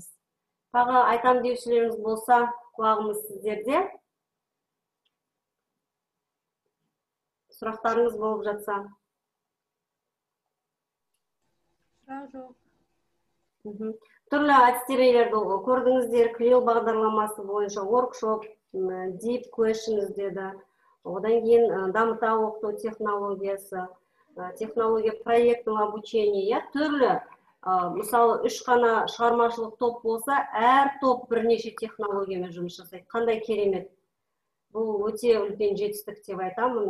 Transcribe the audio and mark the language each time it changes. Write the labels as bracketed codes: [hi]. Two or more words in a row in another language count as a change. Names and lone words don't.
[kk] Тағы айтам деушілеріңіз болса, құлағымыз сіздерде. Сұрақтарыңыз болып жатса. Сұрақ жоқ. Түрлі әдістемелерді көрдіңіздер, Клил бағдарламасы бойынша workshop, [en] deep questions [kk] деді. Одан кейін дамыта оқыту технологиясы, технология проектінің обучение, түрлі. Мысалы, 3 қана шығармашылық топ болса, әр топ бірнеше технологиямен жұмыс жасайды. Қандай керемет. Бұл өте үлкен жетістік деп айтамын.